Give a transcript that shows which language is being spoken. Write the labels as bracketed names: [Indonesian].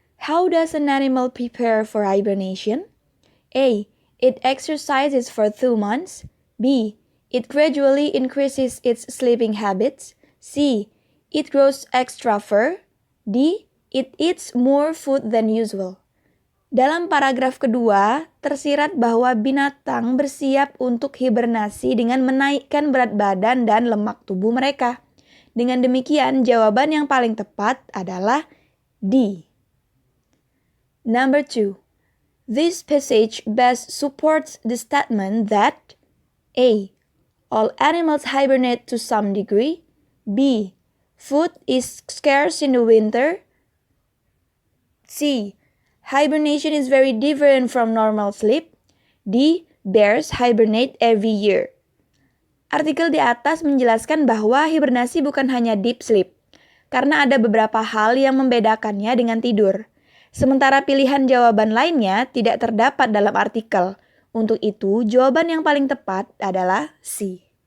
[English] How does an animal prepare for hibernation? A. It exercises for 2 months. B. It gradually increases its sleeping habits. C. It grows extra fur. D. It eats more food than usual. [Indonesian] Dalam paragraf kedua, tersirat bahwa binatang bersiap untuk hibernasi dengan menaikkan berat badan dan lemak tubuh mereka. Dengan demikian, jawaban yang paling tepat adalah D. [English] Number 2. This passage best supports the statement that A. All animals hibernate to some degree. B. Food is scarce in the winter. C. Hibernation is very different from normal sleep. D. Bears hibernate every year. [Indonesian] Artikel di atas menjelaskan bahwa hibernasi bukan hanya deep sleep, karena ada beberapa hal yang membedakannya dengan tidur. Sementara pilihan jawaban lainnya tidak terdapat dalam artikel. Untuk itu, jawaban yang paling tepat adalah C.